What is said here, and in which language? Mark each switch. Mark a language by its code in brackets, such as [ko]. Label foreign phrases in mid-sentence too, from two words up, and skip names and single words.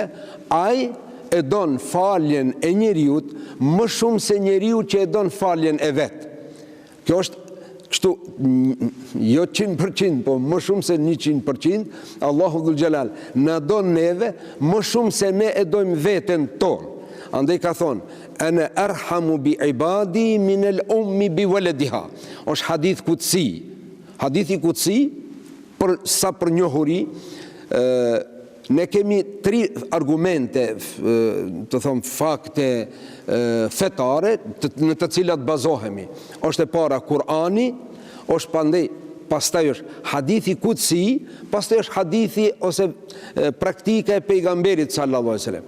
[sq] Ai e don faljen e njeriut më shumë se njeriu që e don faljen e vet. Kjo është kështu, jo 100%, po më shumë se 100%, Allahu Dhul Gjelal na don neve më shumë se ne e dojmë veten tonë. Andaj ka thonë, [ar] أنا أرحم بعبادي من الأم بولدها. [sq] Është hadith kutsi. Hadithi kutsi, sa për njohuri, ne kemi 3 argumente, të thomë fakte fetare, në të cilat bazohemi. Është e para Kurani, është pastaj është hadithi kutsi, pastaj është hadithi ose praktika e pejgamberit [ar] صلى الله عليه وسلم.